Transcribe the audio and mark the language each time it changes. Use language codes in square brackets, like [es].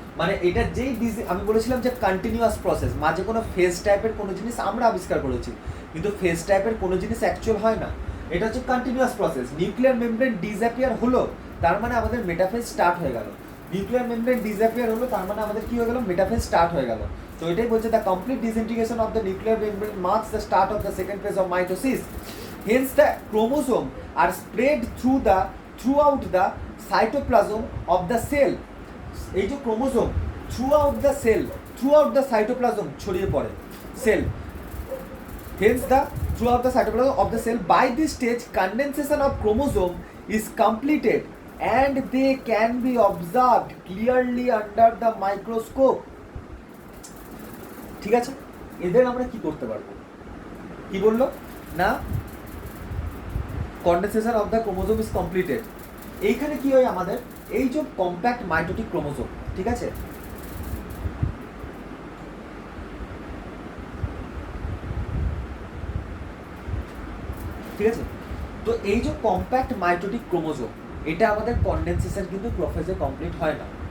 [bn] মানে এটা যেই আমি বলেছিলাম যে কন্টিনিউয়াস প্রসেস, মাঝে কোনো ফেজ টাইপের কোনো জিনিস আমরা আবিষ্কার করেছি, কিন্তু ফেজ টাইপের কোনো জিনিস অ্যাকচুয়াল হয় না, এটা হচ্ছে continuous process. Nuclear membrane disappear হলো, তার মানে আমাদের মেটাফেজ স্টার্ট হয়ে গেল। নিউক্লিয়ার মেমব্রেন ডিসঅ্যাপিয়ার হলো, তার মানে আমাদের কি হয়ে গেল, মেটাফেজ স্টার্ট হয়ে গেল। তো এটাই বলছে [en] The complete disintegration of the nuclear membrane marks the start of the second phase of mitosis. Hence the chromosome are spread throughout the cytoplasm of the cell. [bn] এই যে ক্রোমোজোম [en] throughout the cytoplasm [bn] ছড়িয়ে পড়ে sell. [en] Hence the throughout the cytoplasm of the cell. By this stage condensation of chromosome is completed and they can be observed clearly under the microscope. [bn] ঠিক আছে, এদের আমরা কি করতে পারবো, কি বললো না, [en] Condensation of the chromosome is completed. [bn] এইখানে কি হয় আমাদের, এই যে কম্প্যাক্ট মাইটোটিক ক্রোমোজোম, ঠিক আছে, ঠিক আছে, তো এই যে কম্প্যাক্ট মাইটোটিক ক্রোমোজোম, এটা আমাদের কন্ডেনসেশন কিন্তু প্রফেজে কমপ্লিট হয় না।